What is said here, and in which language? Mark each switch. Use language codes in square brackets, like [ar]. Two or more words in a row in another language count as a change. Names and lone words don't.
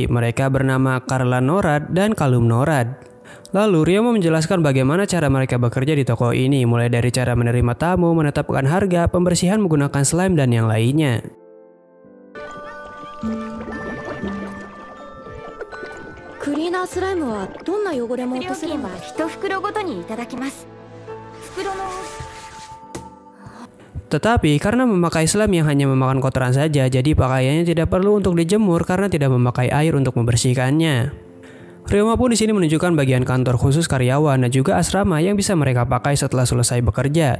[id] Mereka bernama Carla Norad dan Kalum Norad. Lalu, Ryoma menjelaskan bagaimana cara mereka bekerja di toko ini, mulai dari cara menerima tamu, menetapkan harga, pembersihan menggunakan slime, dan yang lainnya. [en] Cleaner slime [ja] はどんな汚れも落とせるんだ。1袋ごとにいただきます。袋の [id] Tetapi karena memakai slime yang hanya memakan kotoran saja, jadi pakaiannya tidak perlu untuk dijemur karena tidak memakai air untuk membersihkannya. Ryoma pun di sini menunjukkan bagian kantor khusus karyawan dan juga asrama yang bisa mereka pakai setelah selesai bekerja.